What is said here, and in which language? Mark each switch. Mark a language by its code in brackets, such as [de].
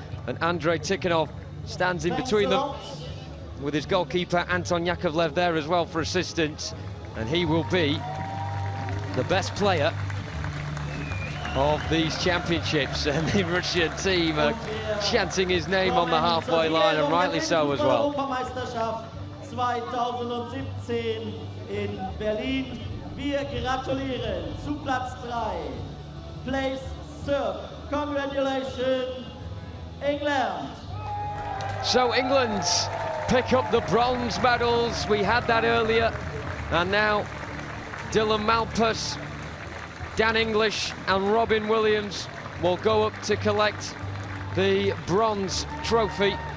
[en] And Andrei Tikhonov stands in between them with his goalkeeper Anton Yakovlev there as well for assistance. And he will be the best player of these championships, and the Russian team are chanting his name on the halfway line, and rightly so as well. 2017 in Berlin. [de] Wir gratulieren zu Platz 3. [en] Place third. Congratulations, England. So England pick up the bronze medals. We had that earlier, and now Dylan Malpas, Dan English and Robin Williams will go up to collect the bronze trophy.